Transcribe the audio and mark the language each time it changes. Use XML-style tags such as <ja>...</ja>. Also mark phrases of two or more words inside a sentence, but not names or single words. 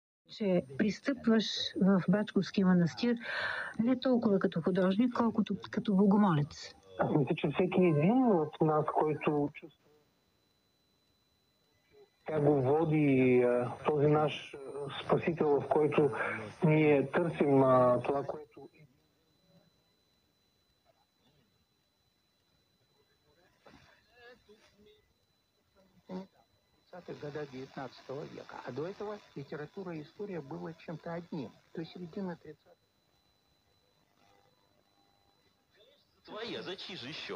<bg>че пристъпваш в Бачковския манастир не толкова като художник, колкото като богомолец? Аз мисля, че всеки един от нас, който чувства, тя го води този наш спасител, в който ние търсим това, което...</bg> <ru>Года 19 века. А до этого литература и история было чем-то одним. То есть середина 30-х. Твоя, за чьи же еще?</ru>